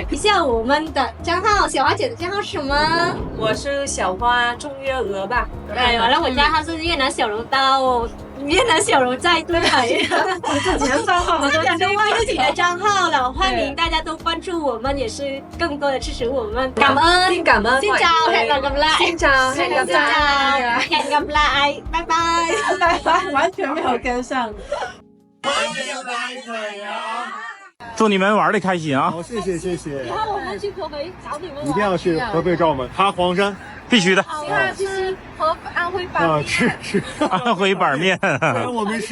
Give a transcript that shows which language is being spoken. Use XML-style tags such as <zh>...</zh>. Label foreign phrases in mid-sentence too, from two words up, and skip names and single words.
<zh>一下我们的账号，小花姐的账号是什么？我是小花中月娥吧。对，完了我账号是越南小柔刀。越南小柔在对海，自己的账号，我都忘自己的账号了。欢迎大家都关注我们，也是更多的支持我们。感恩，</zh> <vi>xin cảm ơn. Xin chào, hẹn gặp lại. Xin chào, hẹn gặp lại. Hẹn gặp lại.</vi> <en>Bye bye.</en> <zh>完全没有跟上。祝你们玩的开心啊！好，谢谢。以后我们去合肥找你们玩。一定要去合肥找我们，爬黄山，必须的。其他就是安徽板面。吃安徽板面。</zh>